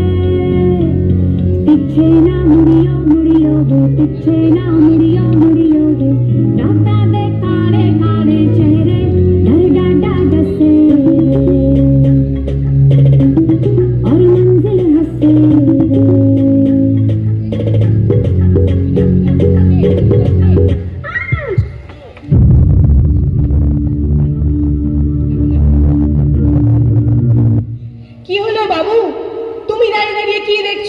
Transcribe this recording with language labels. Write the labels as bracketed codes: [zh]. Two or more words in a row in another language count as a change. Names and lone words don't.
[pa] ਪਿੱਛੇ ਨਾ ਮੁੜਿਓ ਮੁੜਿਓ ਵੇ, ਪਿੱਛੇ ਨਾ ਮੁੜਿਓ ਮੁੜਿਓ ਵੇ, ਰਾਤਾਂ ਦੇ ਕਾਲੇ ਕਾਲੇ ਚਿਹਰੇ ਡਰ ਡਾਢਾ ਡੱਸੇ ਔਰ ਮੰਜ਼ਿਲ ਹੱਸੇ [bn] কি হলো বাবু, তুমি দাঁড়িয়ে দাঁড়িয়ে কি দেখছো?